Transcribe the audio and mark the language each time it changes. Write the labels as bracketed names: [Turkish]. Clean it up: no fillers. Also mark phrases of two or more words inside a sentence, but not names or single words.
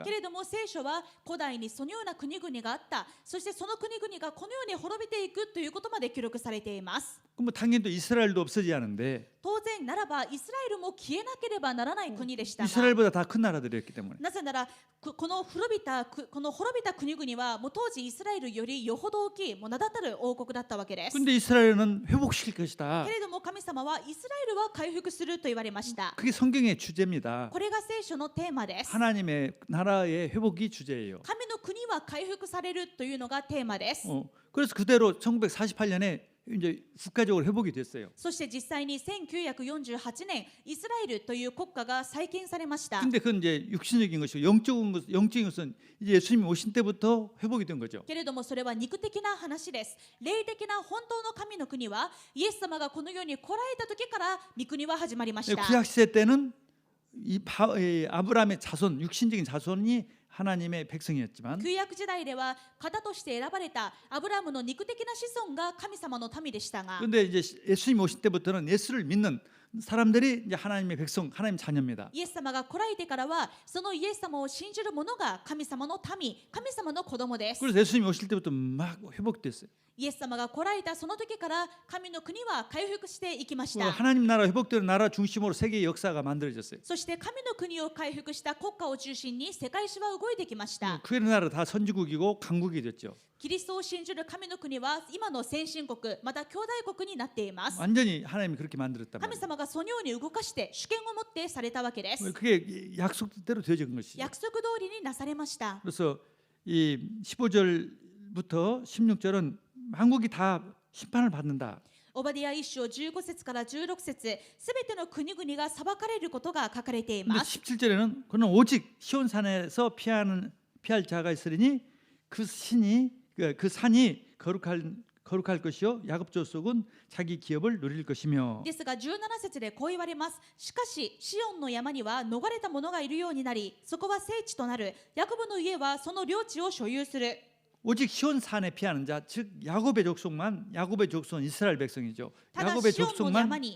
[Japanese] けれども聖書は古代にそのような国々があった。そしてその国々がこのように滅びていくということまで記録されています。 [Korean] 그럼 뭐 당연히 또 이스라엘도 없어지지 않은데 [Japanese] 当然ならばイスラエルも消えなければならない国でしたが、 [Korean] 이스라엘보다 더 큰 나라들이었기 때문에. [Japanese] なぜならこの滅びた国々はもう当時イスラエルよりよほど大きいもう名だたる王国だったわけです。 [Korean] 근데 이스라엘은 회복시킬 것이다. [Japanese] けれども神様はイスラエルは回復すると言われました。 [Korean] 그게 성경의 주제입니다. [Japanese] これが聖書のテーマです。 [Korean] 하나님의 나라의 회복이 주제예요. [Japanese] 神の国は回復されるというのがテーマです。 [Korean] 그래서 그대로 1948년에 이제 국가적으로 회복이 됐어요. [Japanese] そして実際に1948年イスラエルという国家が再建されました。 [Korean] 근데 그건 이제 육신적인 것이고 영적인 것은 이제 예수님이 오신 때부터 회복이 된 거죠. [Japanese] けれどもそれは肉的な話です。霊的な本当の神の国はイエス様がこの世に来られた時から御国は始まりました。 [Korean] 구약 시대 때는 이 아브라함의 자손, 육신적인 자손이 하나님의 백성이었지만 [Japanese] 旧約時代では方として選ばれたアブラムの肉的な子孫が神様の民でしたが、 [Korean] 그런데 이제 예수님 오실 때부터는 예수를 믿는 사람들이 이제 하나님의 백성, 하나님 자녀입니다. [Japanese] イエス様が来られてからはそのイエス様を信じる者が神様の民、神様の子供です。 [Korean] 그래서 예수님이 오실 때부터 막 회복됐어요. [Japanese] イエス様が来られたその時から神の国は回復していきました。 [Korean] 하나님 나라 회복되는 나라 중심으로 세계의 역사가 만들어졌어요. [Japanese] そして神の国を回復した国家を中心に世界史は動いてきました。 [Korean] 그 나라 다 선지국이고 강국이 됐죠. [Japanese] キリストを信じる神の国は今の先進国また兄弟国になっています。 [Korean] 완전히 하나님이 그렇게 만들었단 [Japanese] 神 [Korean] 말이에요. [Japanese] 様がそのように動かして主権を持ってされたわけです。 [Korean] 그게 약속대로 되어진 것이죠. [Japanese] 約束通りになされました。 [Korean] 그래서 이 15절부터 16절은 한국이 다 심판을 받는다. [Japanese] オバディア1章15節から16節、すべての国々が裁かれることが書かれてい [Korean] 근데 [Japanese] ます。 [Korean] 17절에는 그는 오직 시온산에서 피할 자가 있으리니 그 산이 거룩할 것이요 야곱 족속은 자기 기업을 누릴 것이며. [Japanese] ですが17節でこう言われます。しかしシオンの山には逃れた者がいるようになり、そこは聖地となる。ヤコブの家はその領地を所有する。 [Korean] 오직 시온산에 피하는 자, 즉 야곱의 족속은 이스라엘 백성이죠. [Japanese] ただ [Korean] 야곱의 [Japanese] シオンの [Korean] 족속만 [Japanese] 山に、